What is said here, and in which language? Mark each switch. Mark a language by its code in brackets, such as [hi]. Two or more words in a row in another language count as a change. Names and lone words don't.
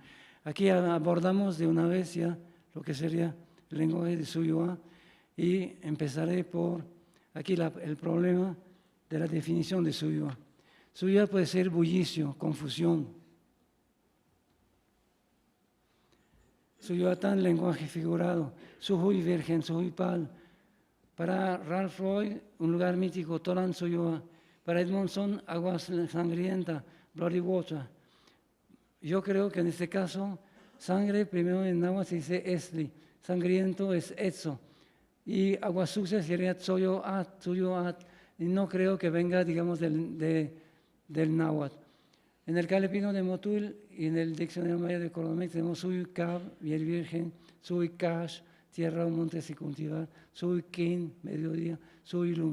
[es] Aquí abordamos de una vez ya lo que sería el lenguaje de Suyua y empezaré por aquí el problema de la definición de Suyua. Suyua puede ser bullicio, confusión. Suyuatán, lenguaje figurado. Sujuy virgen, [yua] sujuy pal. [es] Para Ralph Roy, un lugar mítico, Tolan Suyua. Para Edmondson, agua sangrienta, [en] bloody water. [es] Yo creo que en este caso, sangre, primero en náhuatl se dice esli, sangriento es etzo, y agua sucia sería tsoyoat, tsuyoat, y no creo que venga, digamos, del náhuatl. En el Calepino de Motul y en el Diccionario Maya de Colomex tenemos [yua] Suy Cab, [es] Miel Virgen, [yua] Suy Cash, [es] tierra o montes y cultivar, [yua] Suy Kin, [es] mediodía, [yua] Suy Lum.